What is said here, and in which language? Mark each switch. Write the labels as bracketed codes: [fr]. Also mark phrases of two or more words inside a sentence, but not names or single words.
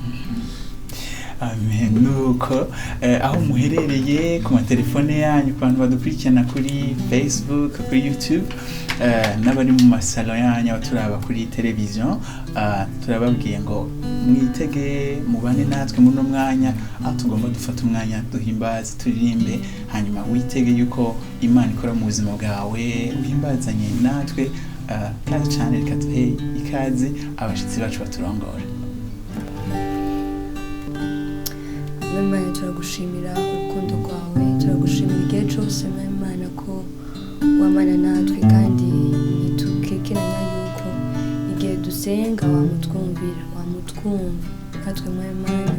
[rw] amen nuko aho muherereye ku matelefone yanyu ku bantu badukurikirana kuri Facebook kuri YouTube n'abari mu masalo yanyu abaturaba kuri television turababwiye ngo mwitege mubane natwe muri no mwanya aho tugomba dufata umwanya duhimbaze turirimbe hanyuma witege yuko Imana ikora mu buzima bwawe uhimbazanye natwe kandi cyane reka tuhe ikaze abashitsi bacu baturongora Imana turagushimira urukundo rwawe turagushimira igihe cyose Imana ko wamana natwe kandi ntitukekeranya yuko igihe dusenga wamutwumvira wamutwumva natwe Imana